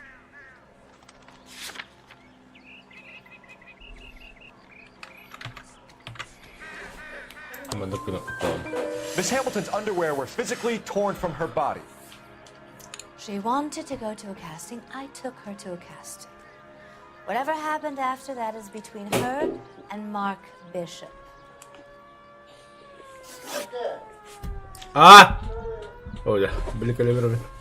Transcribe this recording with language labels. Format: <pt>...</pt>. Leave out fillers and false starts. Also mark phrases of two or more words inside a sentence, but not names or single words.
<en>I'm looking at the phone. Miss Hamilton's underwear were physically torn from her body. She wanted to go to a casting. I took her to a casting. Whatever happened after that is between her and Mark Bishop. Ah!</en> <tl>Oh ya, beli ka libro.</tl>